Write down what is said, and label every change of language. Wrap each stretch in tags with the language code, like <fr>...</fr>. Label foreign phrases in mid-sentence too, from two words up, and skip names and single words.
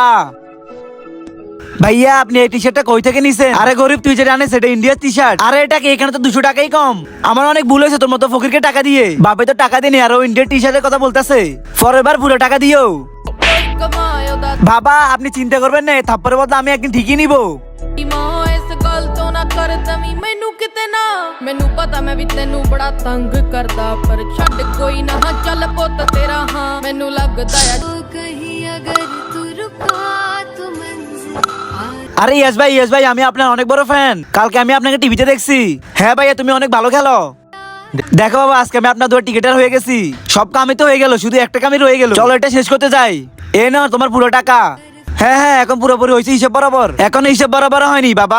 <bn>ভাইয়া আপনি এই টি শার্টটা কই থেকে নিছেন? আরে গরিব তুই যেটা আনিস সেটা ইন্ডিয়ার টি শার্ট। আরে এটা কি, এখানে তো 200 টাকাই কম। আমার অনেক ভুল হয়েছে তোর মতো ফকিরকে টাকা দিয়ে। বাপে তো টাকা দেনি আর ও ইন্ডিয়ার টি শার্টের কথা বলতেছে। পরের বার পুরো টাকা দিও। বাবা আপনি চিন্তা করবেন না, থাপ্পড়ের বদলে আমি একদিন ঠিকই নিবো।</bn> <pa>ਮੈਨੂੰ ਕਿਤੇ ਨਾ ਮੈਨੂੰ ਪਤਾ ਮੈਂ ਵੀ ਤੈਨੂੰ ਬੜਾ ਤੰਗ ਕਰਦਾ ਪਰ ਛੱਡ ਕੋਈ ਨਾ ਚੱਲ ਪੁੱਤ ਤੇਰਾ ਹਾਂ ਮੈਨੂੰ ਲੱਗਦਾ ਆ</pa> <hi>कहीं अगर तू रुका तू मंज़िल</hi> <bn>আরে ইয়েস ভাই আমি আপনার অনেক বড় ফ্যান। কালকে আমি আপনাকে টিভিতে দেখছি। হ্যাঁ ভাইয়া তুমি অনেক ভালো খেলো। দেখো বাবা আজকে আমি আপনার 2 টিকেটার হয়ে গেছি। সব কামই তো হয়ে গেল, শুধু একটা কামই রয়ে গেল। চলো এটা শেষ করতে যাই। এ নাও তোমার পুরো টাকা। হ্যাঁ এখন পুরোপুরি হয়েছে হিসাব বরাবর। এখন হিসাব বরাবর হয়নি বাবা।</bn>